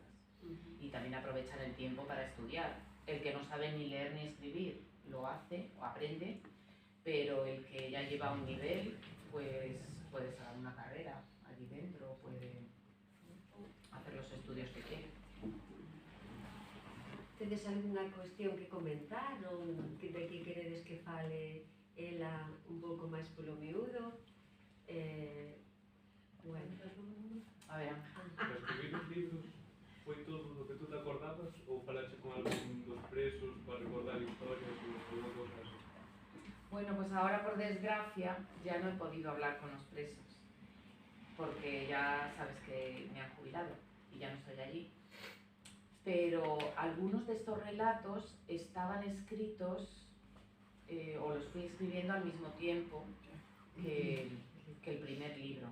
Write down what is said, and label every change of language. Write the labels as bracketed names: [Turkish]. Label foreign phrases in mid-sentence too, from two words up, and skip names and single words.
[Spanish] Y también aprovechan el tiempo para estudiar. El que no sabe ni leer ni escribir lo hace o aprende, pero el que ya lleva un nivel, pues puede sacar una carrera allí dentro, puede hacer los estudios que quiere. [Galician] Tedes algunha cuestión que comentar ou de que queredes que fale ela un pouco máis polo miúdo? Bueno. A ver, Para escribir os libros foi todo o que tú te acordabas ou falaste con algún dos presos para recordar historias ou alguna cosa así? [Spanish] bueno, pues ahora por desgracia ya no he podido hablar con los presos, porque ya sabes que me han jubilado y ya no estoy allí. Pero algunos de estos relatos estaban escritos o los fui escribiendo al mismo tiempo que el primer libro.